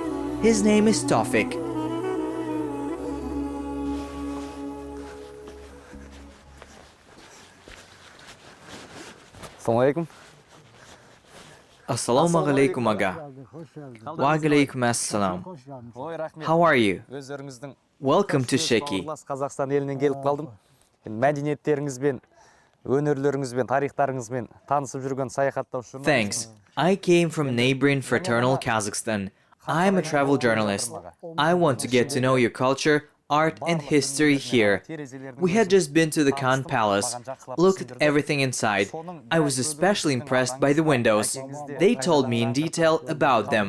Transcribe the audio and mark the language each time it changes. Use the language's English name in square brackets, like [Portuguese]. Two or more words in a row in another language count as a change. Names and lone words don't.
[English] His name is Tawfik. [Arabic] السلام عليكم [English] aga. [Arabic] وعليكم السلام. [English] How are you? Welcome to Sheki. [Kazakh] Қазақстан елінен келіп қалдым. Мәдениеттеріңізбен, өнерлеріңізбен, тарихтарыңызбен танысып жүрген саяхаттаушы. [English] Thanks. I came from neighboring fraternal Kazakhstan. I'm a travel journalist. I want to get to know your culture, art and history here. We had just been to the Khan Palace, looked at everything inside. I was especially impressed by the windows. They told me in detail about them.